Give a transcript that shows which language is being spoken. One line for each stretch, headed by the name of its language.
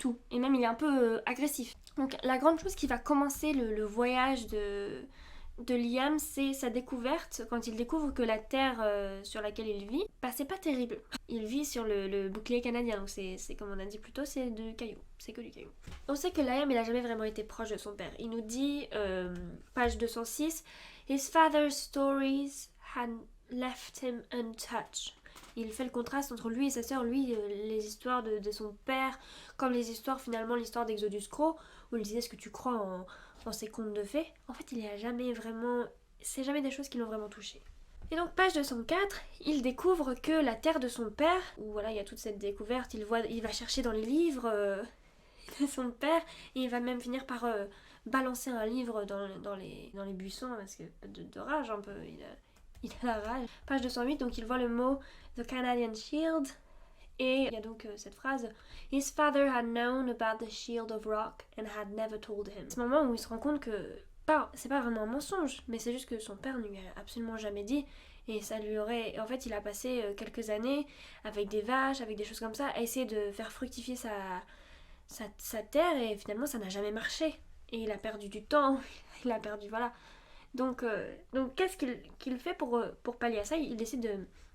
French: Et même il est un peu agressif. Donc la grande chose qui va commencer le voyage de Liam, c'est sa découverte, quand il découvre que la terre sur laquelle il vit, c'est pas terrible. Il vit sur le bouclier canadien, donc c'est comme on a dit plus tôt, c'est du caillou. C'est que du caillou. On sait que Liam, il a jamais vraiment été proche de son père. Il nous dit, page 206,
English: His father's stories had left him untouched.
French: Il fait le contraste entre lui et sa sœur. Lui, les histoires de son père, comme les histoires, finalement, l'histoire d'Exodus Crow, où il disait, est-ce que tu crois en ces contes de fées? En fait, il y a jamais vraiment... C'est jamais des choses qui l'ont vraiment touché. Et donc, page 204, il découvre que la terre de son père, où voilà, il y a toute cette découverte, il va chercher dans les livres de son père, et il va même finir par balancer un livre dans les buissons, parce que de rage un peu, il a la rage. Page 208, donc il voit le mot The Canadian Shield, et il y a donc cette phrase
English: His father had known about the shield of rock and had never told him.
French: C'est ce moment où il se rend compte que c'est pas vraiment un mensonge, mais c'est juste que son père ne lui a absolument jamais dit, et ça lui aurait... En fait, il a passé quelques années avec des vaches, avec des choses comme ça, à essayer de faire fructifier sa terre, et finalement ça n'a jamais marché. Et il a perdu du temps, il a perdu, voilà. Donc qu'est-ce qu'il fait pour pallier à ça? Il décide